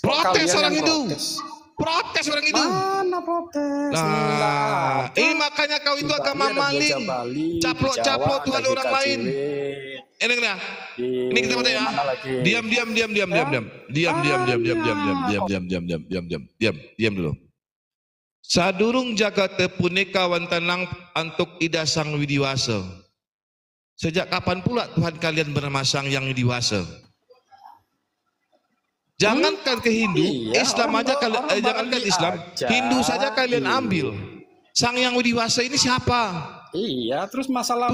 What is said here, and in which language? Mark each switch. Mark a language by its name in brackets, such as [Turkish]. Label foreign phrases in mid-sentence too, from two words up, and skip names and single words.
[Indonesian] Protes orang Hindu. Protes orang Hindu. Mana protes? Nah, ini makanya kau itu agama maling. Caplok Tuhan orang lain. Ini kita baca ya. Diam dulu. [Balinese] Sadurung jagat punika wantanang antuk ida sang widiwasa. [Indonesian] Sejak kapan pula Tuhan kalian bernama sang yang widiwasa? Jangankan ke Hindu, Islam aja kalian, jangankan Islam, Hindu saja kalian ambil. Sang yang widiwasa ini siapa? Iya, terus masalah